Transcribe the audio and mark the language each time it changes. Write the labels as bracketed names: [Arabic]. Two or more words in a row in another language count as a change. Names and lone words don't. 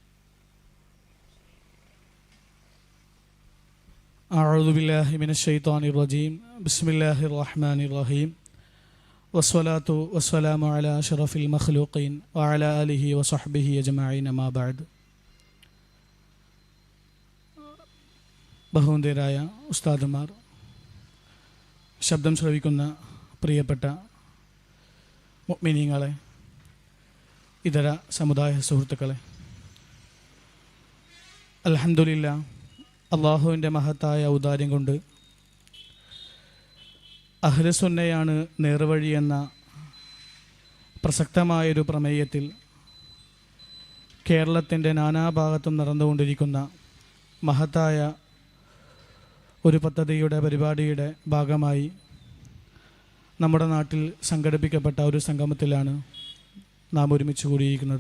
[Arabic] أعوذ بالله من الشيطان الرجيم. بسم الله الرحمن الرحيم. والصلاة والسلام على أشرف المخلوقين وعلى آله وصحبه أجمعين ما بعد. [Malayalam] ബഹുമാന്യരായ ഉസ്താദുമാർ, ശബ്ദം ശ്രവിക്കുന്ന പ്രിയപ്പെട്ട മുഅ്മിനീങ്ങളെ, ഇതര സമുദായ സുഹൃത്തുക്കളെ, അൽഹംദുലില്ലാ, അള്ളാഹുവിൻ്റെ മഹത്തായ ഔദാര്യം കൊണ്ട് അഹ്ലുസുന്നയാണ് നേർവഴി എന്ന പ്രസക്തമായൊരു പ്രമേയത്തിൽ കേരളത്തിൻ്റെ നാനാഭാഗത്തും നടന്നുകൊണ്ടിരിക്കുന്ന മഹത്തായ ഒരു പദ്ധതിയുടെ പരിപാടിയുടെ ഭാഗമായി നമ്മുടെ നാട്ടിൽ സംഘടിപ്പിക്കപ്പെട്ട ഒരു സംഗമത്തിലാണ് നാം ഒരുമിച്ച് കൂടിയിരിക്കുന്നത്.